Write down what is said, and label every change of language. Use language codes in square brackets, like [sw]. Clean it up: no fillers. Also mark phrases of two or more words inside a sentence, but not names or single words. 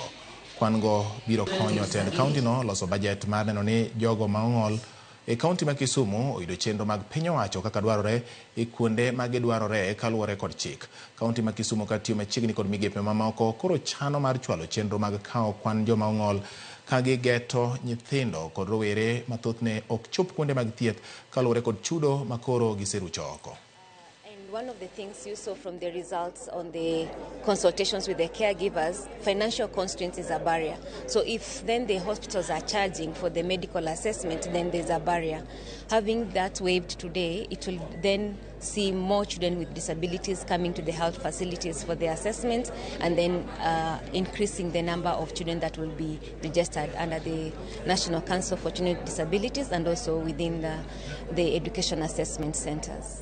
[luo] Kwan go biro konyo tend kaonti no loso bajet mar neno ni jogo ma ong'ol e kaonti ma Kisumu oyudo chenro mag piny owacho kaka dwarore e kuonde ma gidwarore kaluwore kod chik. Kaonti ma Kisumu katiyo machiegni kod migepe mamoko koro chano mar chwalo chenro mag kawo kwan joma ong'ol ka gigeto nyithindo kod rowere mathothne ok chop kuonde mag thieth kaluwore kod chudo makoro giserucho oko. [en] One of the things you saw from the results on the consultations with the caregivers, financial constraints is a barrier. So if then the hospitals are charging for the medical assessment, then there's a barrier. Having that waived today, it will then see more children with disabilities coming to the health facilities for the assessment, and then increasing the number of children that will be registered under the National Council for Children with Disabilities and also within the education assessment centers.